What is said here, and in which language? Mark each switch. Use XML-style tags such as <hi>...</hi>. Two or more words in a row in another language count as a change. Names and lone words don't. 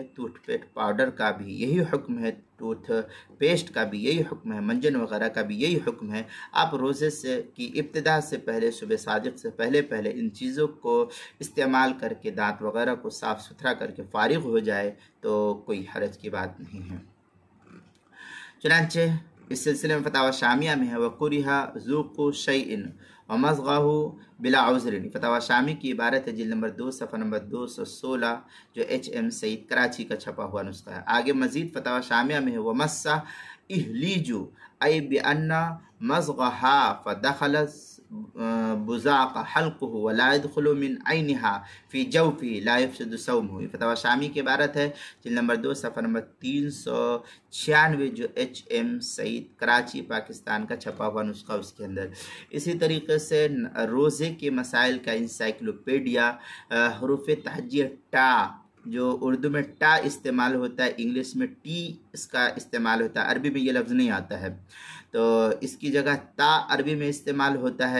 <en>toothpaste powder</en> <ur>کا بھی یہی حکم ہے، ٹوتھ پیسٹ کا بھی یہی حکم ہے، منجن وغیرہ کا بھی یہی حکم ہے. آپ روزے سے کی ابتدا سے پہلے، صبح صادق سے پہلے پہلے ان چیزوں کو استعمال کرکے دانت وغیرہ کو صاف ستھرا کرکے فارغ ہو جائے تو کوئی حرج کی بات نہیں ہے. چنانچہ اس سلسلے میں فتاویٰ شامیہ میں ہے,</ur> <ar>وكره ذوق شيء و مضغه بلا عذر.</ar> <ur>فتاویٰ شامی کی عبارت ہے، جلد نمبر 2 صفحہ نمبر 216، جو HM سعید کراچی کا چھپا ہوا نسخہ ہے. آگے مزید فتاویٰ شامیہ میں ہے,</ur> <ar>و مسه إهليلج أي بأن مضغها فدخل بزاق حلقه و لا يدخل من عينها في جوفه لا يفسد صومه.</ar> <ur>فتاویٰ شامی کی عبارت ہے، جلد نمبر 2 صفحہ نمبر 396، جو HM سعید کراچی پاکستان کا چھپا ہوا نسخہ اس کے اندر. اسی طریقے سے روزے کے مسائل کا انسائیکلوپیڈیا، حروف تہجی ٹا، جو اردو میں ٹا استعمال ہوتا ہے، انگلش میں ٹی اس کا استعمال ہوتا ہے، عربی میں یہ لفظ نہیں آتا ہے، تو اس کی جگہ تا عربی میں استعمال ہوتا ہے.</ur>